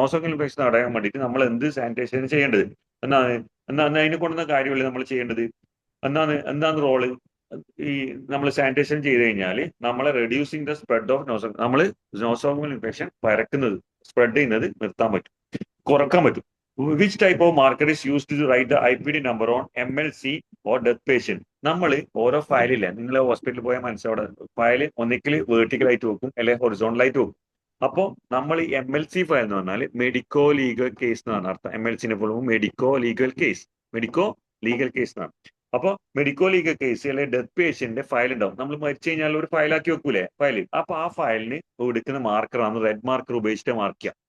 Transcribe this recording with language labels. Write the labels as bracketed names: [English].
[Malayalam] നോസോകമൽ infection തടയാൻ വേണ്ടിയിട്ട് നമ്മൾ എന്ത് സാനിറ്റേഷൻ ചെയ്യേണ്ടത് എന്നാണ് അതിനെ കൊണ്ടുവന്ന കാര്യമല്ലേ നമ്മൾ ചെയ്യേണ്ടത്? എന്താണ് റോള്? ഈ നമ്മൾ സാനിറ്റേഷൻ ചെയ്ത് കഴിഞ്ഞാൽ നമ്മളെ [English] reducing the spread of [Malayalam] നമ്മൾ നോസോകമൽ ഇൻഫെക്ഷൻ പരക്കുന്നത് സ്പ്രെഡ് ചെയ്യുന്നത് നിർത്താൻ പറ്റും, കുറക്കാൻ പറ്റും. [English] Which type of marker is used to write the IPD number on MLC or death patient? [Malayalam] നമ്മൾ ഓരോ ഫയലില്ലേ, നിങ്ങൾ ഹോസ്പിറ്റലിൽ പോയാൽ മനസ്സിലവിടെ ഫയൽ ഒന്നിക്കൽ വേർട്ടിക്കൽ ആയിട്ട് വെക്കും അല്ലെങ്കിൽ ഹൊറിസോണ്ടൽ ആയിട്ട് വെക്കും. അപ്പോൾ നമ്മൾ ഈ MLC ഫയൽ എന്ന് പറഞ്ഞാൽ മെഡിക്കോ ലീഗൽ കേസ് എന്നാണ് അർത്ഥം. MLC medico legal case, medico legal case എന്നാണ്. അപ്പോൾ മെഡിക്കോ ലീഗൽ കേസ് അല്ലെങ്കിൽ ഡെത്ത് പേഷ്യന്റിന്റെ ഫയൽ ഉണ്ടാവും. നമ്മൾ മരിച്ചു കഴിഞ്ഞാൽ ഒരു ഫയലാക്കി വെക്കൂലേ ഫയൽ, അപ്പൊ ആ ഫയലിന് എടുക്കുന്ന മാർക്കറാണ് റെഡ് മാർക്കർ ഉപയോഗിച്ചിട്ട് മാർക്ക് ചെയ്യുക.